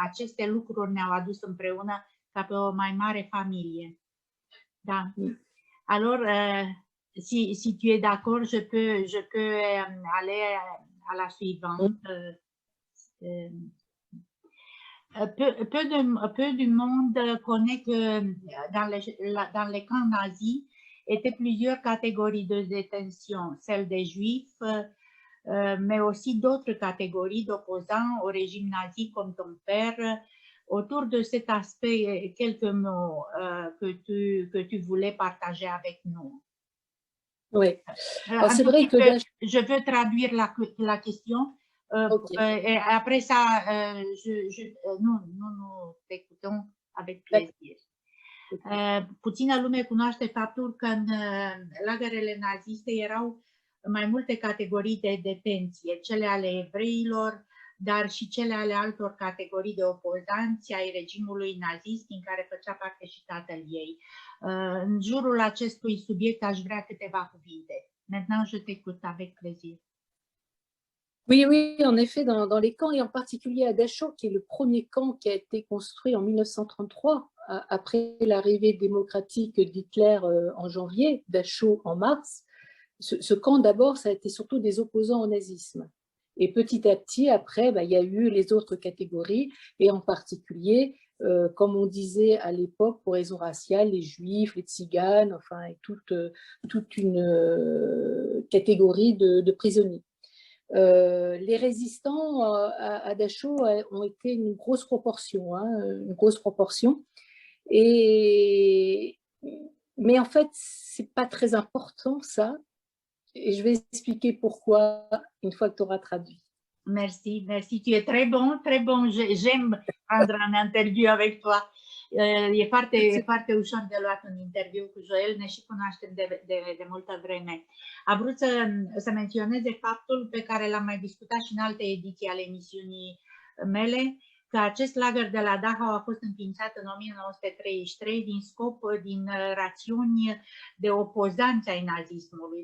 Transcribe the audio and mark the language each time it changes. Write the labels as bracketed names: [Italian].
[Romanian] Aceste lucruri ne-au adus împreună ca pe o mai mare familie. Da. [French] Alors, si tu es d'accord, je peux aller à la suivante. Peu du monde connaît que dans les camps nazis étaient plusieurs catégories de détention, celle des juifs, mais aussi d'autres catégories d'opposants au régime nazi comme ton père. Autour de cet aspect, quelques mots que tu voulais partager avec nous. Oui. C'est vrai que je veux traduire la question. Okay. Et après ça, nous t'écoutons avec plaisir. [Romanian] Puțină lume cunoaște faptul că în lagărele naziste erau mai multe categorii de detenție, cele ale evreilor, dar și cele ale altor categorii de opozanți ai regimului nazist, din care făcea parte și tatăl ei. În jurul acestui subiect aș vrea câteva cuvinte. [French] Maintenant, je t'écoute avec plaisir. Oui, oui, en effet, dans les camps, et en particulier à Dachau, qui est le premier camp qui a été construit en 1933, après l'arrivée démocratique d'Hitler en janvier, Dachau en mars. Ce camp, d'abord, ça a été surtout des opposants au nazisme. Et petit à petit, après, il y a eu les autres catégories, et en particulier comme on disait à l'époque, pour raison raciale, les juifs, les tziganes, enfin, et toute une catégorie de prisonniers. Les résistants à Dachau ont été une grosse proportion, hein, une grosse proportion. Mais en fait, c'est pas très important ça. Et je vais expliquer pourquoi une fois que tu auras traduit. Merci, merci. Tu es très bon, très bon. J'aime prendre un interviu avec toi. [Romanian] E foarte ușor de luat un interviu cu Joel, ne și cunoaștem de multă vreme. A vrut să menționeze faptul pe care l-am mai discutat și în alte ediții ale emisiunii mele, că acest lagăr de la Dachau a fost înființat în 1933 din rațiuni de opozanță ai nazismului.